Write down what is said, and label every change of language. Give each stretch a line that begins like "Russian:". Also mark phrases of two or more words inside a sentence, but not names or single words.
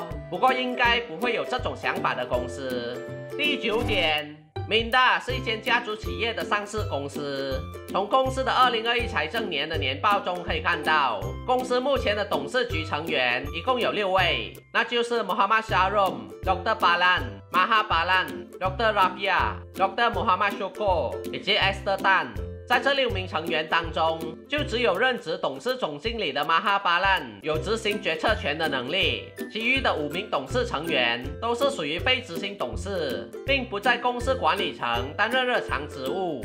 Chinese: 不过应该不会有这种想法的公司。第9点。Minda 是一间家族企业的上市公司。从公司的2021财政年的年报中可以看到，公司目前的董事局成员一共有6位，那就是 Muhammad Syahrom、Dr. Balan、Maha Balan、Dr. Rafia、Dr. Muhammad Syukur 以及 Esther Tan。在这6名成员当中，就只有任职董事总经理的马哈巴兰有执行决策权的能力，其余的5名董事成员都是属于非执行董事，并不在公司管理层担任日常职务。